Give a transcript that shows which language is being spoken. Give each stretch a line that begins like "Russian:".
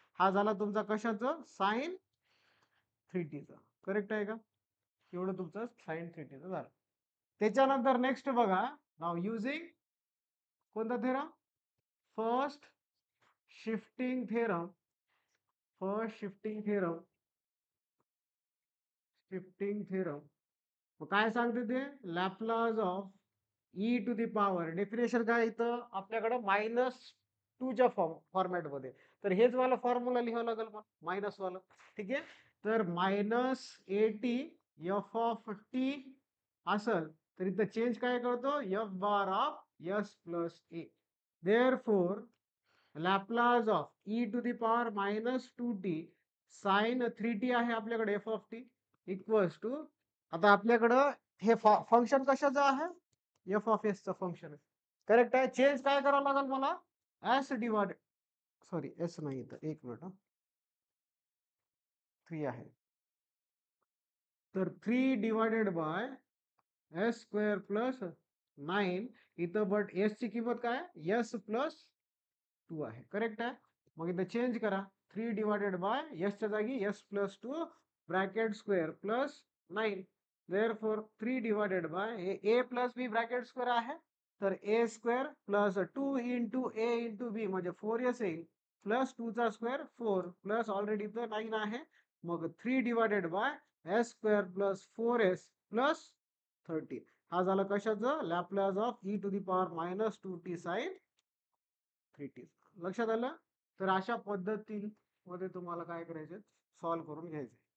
Marathi: हा झाला तुमचा कशाचं, साइन 3tचा. करेक्ट आहे का? एवढं तुमचं साइन 3tचं झालं. त्याच्यानंतर नेक्स्ट बघा, नाव युजिंग कोणता theorem, first shifting theorem. First shifting theorem, shifting theorem. मग काय सांगते ते, Laplace of E to the power, definition काय इथं आपल्याकडं -2च्या फॉर्मॅट मध्ये. तर हेच मला फॉर्म्युला लिहावं लागेल मग मायनस वाला. ठीक आहे. तर -80 एफ ऑफ टी असल तर इथं चेंज काय करतो, F bar of S plus A.
English: therefore Laplace of e to the power -2t sine 3t
Marathi: आहे आपल्याकडे F of T equals to, आता आपल्याकडं हे फंक्शन कशाचं आहे, एफ ऑफ एस चं फंक्शन आहे. करेक्ट आहे. चेंज काय करावं लागेल मला, एस डिवाइड, सॉरी एस नाही तर एक मिनिट, 3 आहे.
English: तर 3 divided by s square plus 9.
Marathi: इथं बट एस ची किंमत काय, एस प्लस 2 आहे. करेक्ट आहे. मग इथं चेंज करा, 3 डिवायडेड बाय एस च्या जागी S plus 2 bracket square plus 9. Therefore 3 divided by A plus B bracket square आहे, तर ए स्क्वेअर प्लस 2 इंटू ए इंटू बी म्हणजे 4s येईल, प्लस 2चा स्क्वेअर 4 प्लस ऑलरेडी तर 9 आहे.
English: मग 3 divided by s square plus 4s plus 30.
Marathi: हा झाला कशाचं, Laplace of E to the power -2t sign 3t. लक्षात आलं. तर अशा पद्धतीमध्ये तुम्हाला काय करायचे, सॉल्व्ह करून घ्यायचे.